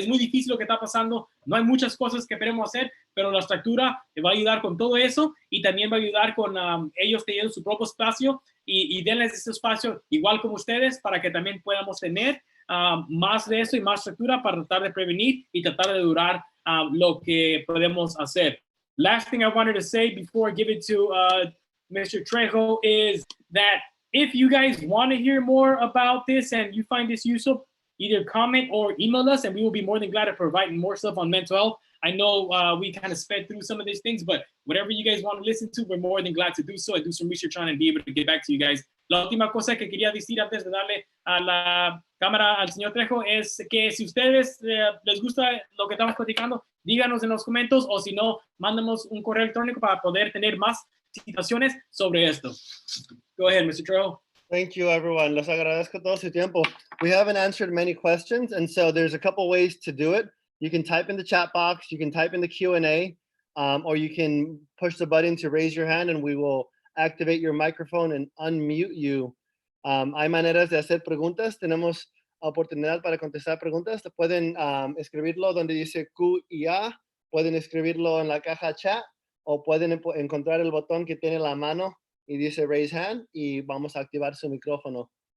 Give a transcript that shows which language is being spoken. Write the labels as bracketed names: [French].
[Spanish] Es muy difícil lo que está pasando. No hay muchas cosas que queremos hacer, pero la estructura va a ayudar con todo eso y también va a ayudar con ellos teniendo su propio espacio y denles ese espacio igual como ustedes para que también podamos tener más de eso y más estructura para tratar de prevenir y tratar de durar lo que podemos hacer. [English] Last thing I wanted to say before I give it to Mr. Trejo is that if you guys want to hear more about this and you find this useful, either comment or email us and we will be more than glad to provide more stuff on mental health. I know we kind of sped through some of these things, but whatever you guys want to listen to, we're more than glad to do so and do some research on and be able to get back to you guys. [Spanish] La última cosa que quería decir antes de darle a la cámara al señor Trejo es que si ustedes les gusta lo que estamos platicando, díganos en los comentarios o si no, mándanos un correo electrónico para poder tener más situaciones sobre esto. [English] Go ahead, Mr. Trejo. Thank you, everyone. [Spanish] Les agradezco todo su tiempo. [English] We haven't answered many questions, and so there's a couple ways to do it. You can type in the chat box, you can type in the Q&A, or you can push the button to raise your hand and we will activate your microphone and unmute you. [Spanish] Hay maneras de hacer preguntas. Tenemos oportunidad para contestar preguntas. Pueden escribirlo donde dice Q y A, pueden escribirlo en la caja chat o pueden encontrar el botón que tiene la mano y dice [English] raise hand [Spanish] y vamos a activar su micrófono.